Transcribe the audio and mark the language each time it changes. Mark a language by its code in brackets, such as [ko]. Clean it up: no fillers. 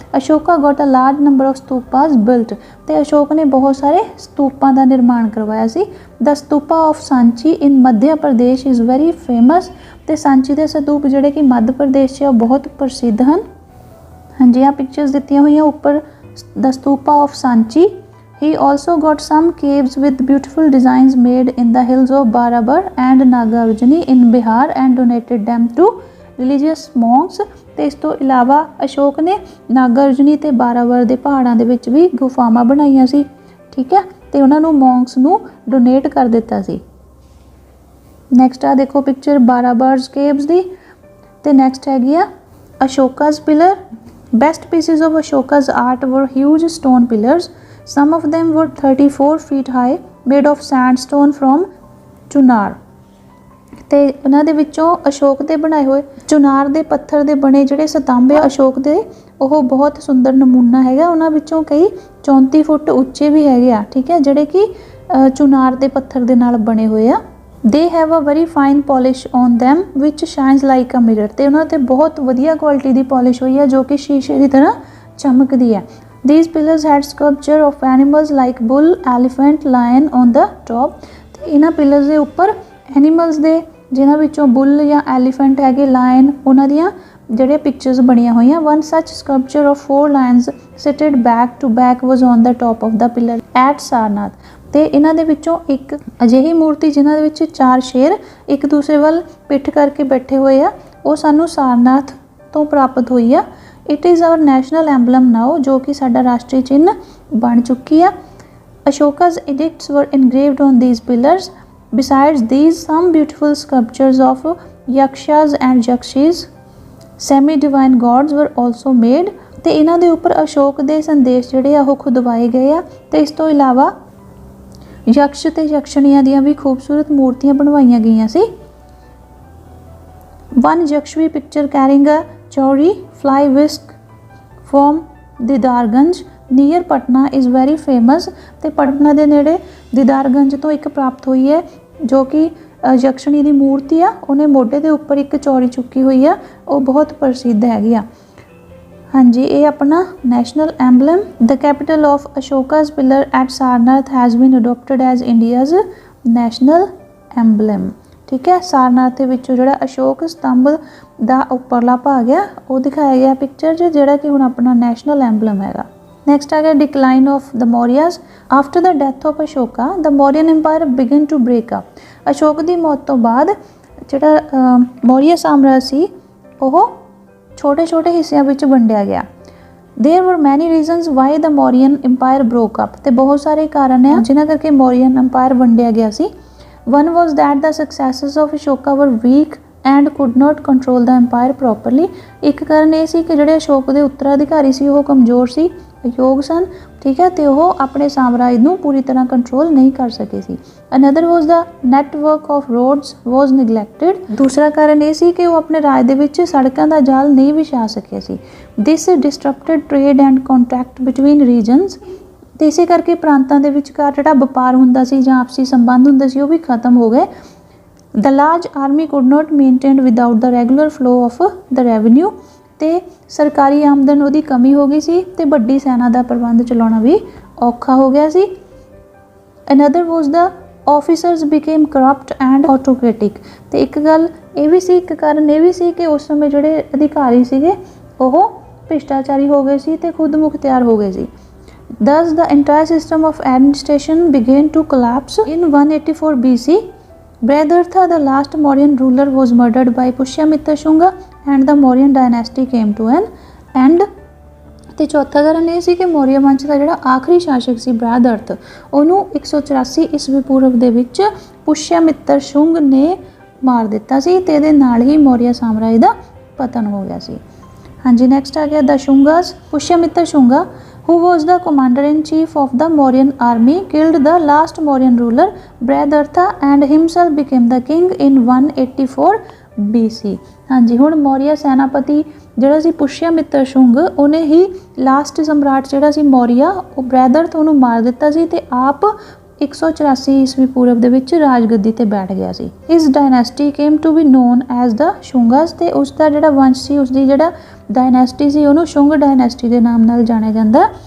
[en] Ashoka got a large number of stupas built. [pa] ਤੇ ਅਸ਼ੋਕ ਨੇ ਬਹੁਤ ਸਾਰੇ ਸਤੂਪਾਂ ਦਾ ਨਿਰਮਾਣ ਕਰਵਾਇਆ ਸੀ। [en] The stupa of Sanchi in Madhya Pradesh is very famous. [pa] ਤੇ ਸਾਂਚੀ ਦੇ ਸਤੂਪ ਜਿਹੜੇ ਕਿ ਮੱਧ ਪ੍ਰਦੇਸ਼ 'ਚ ਬਹੁਤ ਪ੍ਰਸਿੱਧ ਹਨ। ਹਾਂਜੀ, ਆਹ ਪਿਕਚਰਸ ਦਿੱਤੀਆਂ ਹੋਈਆਂ ਉੱਪਰ [en] the stupa of Sanchi. He also got some caves with beautiful designs made in the hills of Barabar and Nagarjuni in Bihar and donated them to religious monks। [pa] ਤੇ ਇਸ ਤੋਂ ਇਲਾਵਾ ਅਸ਼ੋਕ ਨੇ ਨਾਗਾਰਜੁਨੀ ਤੇ ਬਾਰਾਵਰ ਦੇ ਪਹਾੜਾਂ ਦੇ ਵਿੱਚ ਵੀ ਗੁਫਾਵਾਂ ਬਣਾਈਆਂ ਸੀ, ਠੀਕ ਹੈ, ਤੇ ਉਹਨਾਂ ਨੂੰ ਮੌਂਕਸ ਨੂੰ ਡੋਨੇਟ ਕਰ ਦਿੱਤਾ ਸੀ। ਨੈਕਸਟ ਆ ਦੇਖੋ ਪਿਕਚਰ ਬਾਰਾਬਰਸ ਕੇਵਸ ਦੀ। ਤੇ ਨੈਕਸਟ ਹੈਗੀ ਆ ਅਸ਼ੋਕਾਸ pillar. [en] Best pieces of Ashoka's art were huge stone pillars. Some of them were 34 feet high, made of sandstone from Chunar. [pa] ਤੇ ਉਹਨਾਂ ਦੇ ਵਿੱਚੋਂ ਅਸ਼ੋਕ ਦੇ ਬਣਾਏ ਹੋਏ ਚੁਨਾਰ ਦੇ ਪੱਥਰ ਦੇ ਬਣੇ ਜਿਹੜੇ ਸਤੰਭ ਆ ਅਸ਼ੋਕ ਦੇ, ਉਹ ਬਹੁਤ ਸੁੰਦਰ ਨਮੂਨਾ ਹੈਗਾ। ਉਹਨਾਂ ਵਿੱਚੋਂ ਕਈ 34 ਫੁੱਟ ਉੱਚੇ ਵੀ ਹੈਗੇ ਆ, ਠੀਕ ਹੈ, ਜਿਹੜੇ ਕਿ ਚੁਨਾਰ ਦੇ ਪੱਥਰ ਦੇ ਨਾਲ ਬਣੇ ਹੋਏ ਆ। [en] They have a very fine polish on them which shines like a mirror। [pa] ਤੇ ਉਹਨਾਂ 'ਤੇ ਬਹੁਤ ਵਧੀਆ ਕੁਆਲਿਟੀ ਦੀ ਪੋਲਿਸ਼ ਹੋਈ ਆ ਜੋ ਕਿ ਸ਼ੀਸ਼ੇ ਦੀ ਤਰ੍ਹਾਂ ਚਮਕਦੀ ਹੈ। [en] These pillars had sculpture of animals like bull, elephant, lion on the top। [pa] ਤੇ ਇਹਨਾਂ ਪਿਲਰਸ ਦੇ ਉੱਪਰ ਐਨੀਮਲਸ ਦੇ ਜਿਨ੍ਹਾਂ ਵਿੱਚੋਂ ਬੁੱਲ ਜਾਂ ਐਲੀਫੈਂਟ ਹੈਗੇ, ਲਾਇਨ, ਉਹਨਾਂ ਦੀਆਂ ਜਿਹੜੇ ਪਿਕਚਰਸ ਬਣੀਆਂ ਹੋਈਆਂ। [en] One such sculpture of 4 lions seated back to back was on the top of the pillar at Sarnath। [pa] ਤੇ ਇਹਨਾਂ ਦੇ ਵਿੱਚੋਂ ਇੱਕ ਅਜਿਹੀ ਮੂਰਤੀ ਜਿਨ੍ਹਾਂ ਦੇ ਵਿੱਚ 4 ਸ਼ੇਰ ਇੱਕ ਦੂਸਰੇ ਵੱਲ ਪਿੱਠ ਕਰਕੇ ਬੈਠੇ ਹੋਏ ਆ, ਉਹ ਸਾਨੂੰ ਸਾਰਨਾਥ ਤੋਂ ਪ੍ਰਾਪਤ ਹੋਈ ਆ। [en] it is our national emblem now, [pa] ਜੋ ਕਿ ਸਾਡਾ ਰਾਸ਼ਟਰੀ ਚਿੰਨ੍ਹ ਬਣ ਚੁੱਕੀ ਆ। [en] Ashoka's edicts were engraved on these pillars। Besides these, some beautiful sculptures of yakshas and yakshis, semi-divine gods, were also made। [pa] ਤੇ ਇਹਨਾਂ ਦੇ ਉੱਪਰ ਅਸ਼ੋਕ ਦੇ ਸੰਦੇਸ਼ ਜਿਹੜੇ ਆ ਉਹ ਖੁਦਵਾਏ ਗਏ ਆ। ਤੇ ਇਸ ਤੋਂ ਇਲਾਵਾ ਯਕਸ਼ ਤੇ ਯਕਸ਼ਣੀਆਂ ਦੀਆਂ ਵੀ ਖੂਬਸੂਰਤ ਮੂਰਤੀਆਂ ਬਣਵਾਈਆਂ ਗਈਆਂ ਸੀ। [en] One yakshvi picture carrying a chauri fly whisk from Didarganj near Patna is very famous। [pa] ਤੇ ਪਟਨਾ ਦੇ ਨੇੜੇ ਦੀਦਾਰਗੰਜ ਤੋਂ ਇੱਕ ਪ੍ਰਾਪਤ ਹੋਈ ਹੈ ਜੋ ਕਿ ਯਕਸ਼ਣੀ ਦੀ ਮੂਰਤੀ ਆ, ਉਹਨੇ ਮੋਢੇ ਦੇ ਉੱਪਰ ਇੱਕ ਚੌੜੀ ਚੁੱਕੀ ਹੋਈ ਆ, ਉਹ ਬਹੁਤ ਪ੍ਰਸਿੱਧ ਹੈਗੀ ਆ। ਹਾਂਜੀ, ਇਹ ਆਪਣਾ [en] National emblem. The capital of Ashoka's pillar at Sarnath has been adopted as India's national emblem, [pa] ਠੀਕ ਹੈ। ਸਾਰਨਾਥ ਦੇ ਵਿੱਚੋਂ ਜਿਹੜਾ ਅਸ਼ੋਕ ਸਤੰਭ ਦਾ ਉੱਪਰਲਾ ਭਾਗ ਆ ਉਹ ਦਿਖਾਇਆ ਗਿਆ ਪਿਕਚਰ 'ਚ, ਜਿਹੜਾ ਕਿ ਹੁਣ ਆਪਣਾ ਨੈਸ਼ਨਲ ਐਂਬਲਮ ਹੈਗਾ। ਨੈਕਸਟ ਆ ਗਿਆ [en] Decline of the Mauryas. After the death of Ashoka the Mauryan empire began to break up. [pa] Ashok ਦੀ ਮੌਤ ਤੋਂ ਬਾਅਦ ਜਿਹੜਾ ਮੌਰੀਆ ਸਾਮਰਾਜ ਸੀ ਉਹ ਛੋਟੇ ਛੋਟੇ ਹਿੱਸਿਆਂ ਵਿੱਚ ਵੰਡਿਆ ਗਿਆ। [en] There were many reasons why the Mauryan empire broke up. [pa] ਤੇ ਬਹੁਤ ਸਾਰੇ ਕਾਰਨ ਆ ਜਿਨ੍ਹਾਂ ਕਰਕੇ ਮੌਰੀਅਨ ਇੰਪਾਇਰ ਵੰਡਿਆ ਗਿਆ ਸੀ। [en] One was that the successors of Ashoka were weak and could not control the empire properly। [pa] ਇੱਕ ਕਾਰਨ ਇਹ ਸੀ ਕਿ ਜਿਹੜੇ ਅਸ਼ੋਕ ਦੇ ਉੱਤਰਾਧਿਕਾਰੀ ਸੀ ਉਹ ਕਮਜ਼ੋਰ ਸੀ, ਅਯੋਗ ਸਨ, ਠੀਕ ਹੈ, ਤੇ ਉਹ ਆਪਣੇ ਸਾਮਰਾਜ ਨੂੰ ਪੂਰੀ ਤਰ੍ਹਾਂ ਕੰਟਰੋਲ ਨਹੀਂ ਕਰ ਸਕੇ ਸੀ। [en] Another was the network of roads was neglected। [pa] ਦੂਸਰਾ ਕਾਰਨ ਇਹ ਸੀ ਕਿ ਉਹ ਆਪਣੇ ਰਾਜ ਦੇ ਵਿੱਚ ਸੜਕਾਂ ਦਾ ਜਾਲ ਨਹੀਂ ਵਿਛਾ ਸਕੇ ਸੀ। [en] This disrupted trade and contact between regions। [pa] ਤੇ ਇਸੇ ਕਰਕੇ ਪ੍ਰਾਂਤਾਂ ਦੇ ਵਿਚਕਾਰ ਜਿਹੜਾ ਵਪਾਰ ਹੁੰਦਾ ਸੀ ਜਾਂ ਆਪਸੀ ਸੰਬੰਧ ਹੁੰਦੇ ਸੀ ਉਹ ਵੀ ਖਤਮ ਹੋ ਗਏ। [en] The large army could not maintain without the regular flow of the revenue. [pa] ਤੇ ਸਰਕਾਰੀ ਆਮਦਨ ਉਹਦੀ ਕਮੀ ਹੋ ਗਈ ਸੀ ਤੇ ਵੱਡੀ ਸੈਨਾ ਦਾ ਪ੍ਰਬੰਧ ਚਲਾਉਣਾ ਵੀ ਔਖਾ ਹੋ ਗਿਆ ਸੀ। [en] Another was the officers became corrupt and autocratic. [pa] ਤੇ ਇੱਕ ਗੱਲ ਇਹ ਵੀ ਸੀ, ਇੱਕ ਕਾਰਨ ਇਹ ਵੀ ਸੀ ਕਿ ਉਸ ਸਮੇਂ ਜਿਹੜੇ ਅਧਿਕਾਰੀ ਸੀਗੇ ਉਹ ਭ੍ਰਿਸ਼ਟਾਚਾਰੀ ਹੋ ਗਏ ਸੀ ਤੇ ਖੁਦ ਮੁਖਤਿਆਰ ਹੋ ਗਏ ਸੀ। [en] Thus the entire system of administration began to collapse in 184 BC। Brihadratha, the last Mauryan ruler, was murdered by Pushyamitra Shunga and the Mauryan dynasty came to an end। [pa] ਤੇ ਚੌਥਾ ਕਾਰਨ ਇਹ ਸੀ ਕਿ ਮੌਰੀਆ ਵੰਸ਼ ਦਾ ਜਿਹੜਾ ਆਖਰੀ ਸ਼ਾਸਕ ਸੀ ਬ੍ਰਿਹਦਰਥ, ਉਹਨੂੰ 184 ਈਸਵੀ ਪੂਰਵ ਦੇ ਵਿੱਚ ਪੁਸ਼ਯਮਿੱਤਰ ਸ਼ੁੰਗ ਨੇ ਮਾਰ ਦਿੱਤਾ ਸੀ ਤੇ ਇਹਦੇ ਨਾਲ ਹੀ ਮੌਰੀਆ ਸਾਮਰਾਜ ਦਾ ਪਤਨ ਹੋ ਗਿਆ ਸੀ। ਹਾਂਜੀ, ਨੈਕਸਟ ਆ ਗਿਆ ਦ ਸ਼ੁੰਗਾਸ। [en] Pushyamitra Shunga who was the commander-in-chief of the Mauryan army killed the last Mauryan ruler Brihadratha and himself became the king in 184 BC। [pa] ਹਾਂਜੀ, ਹੁਣ ਮੌਰੀਆ ਸੈਨਾਪਤੀ ਜਿਹੜਾ ਸੀ ਪੁਸ਼ਯਮਿੱਤਰ ਸ਼ੁੰਗ, ਉਹਨੇ ਹੀ ਲਾਸਟ ਸਮਰਾਟ ਜਿਹੜਾ ਸੀ ਮੌਰੀਆ, ਉਹ ਬ੍ਰਿਹਦਰਥ, ਉਹਨੂੰ ਮਾਰ ਦਿੱਤਾ ਸੀ ਤੇ ਆਪ 184 ਈਸਵੀ ਪੂਰਵ ਦੇ ਵਿੱਚ ਰਾਜਗੱਦੀ ਤੇ ਬੈਠ ਗਿਆ ਸੀ। [en] ਇਸ dynasty came to be known as the Shungas. [pa] ਤੇ ਉਸ ਦਾ ਜਿਹੜਾ ਵੰਸ਼ ਸੀ, ਉਸਦੀ ਜਿਹੜਾ ਡਾਇਨੈਸਟੀ ਸੀ, ਉਹਨੂੰ ਸ਼ੁੰਗ ਡਾਇਨੈਸਟੀ ਦੇ ਨਾਮ ਨਾਲ ਜਾਣਿਆ ਜਾਂਦਾ।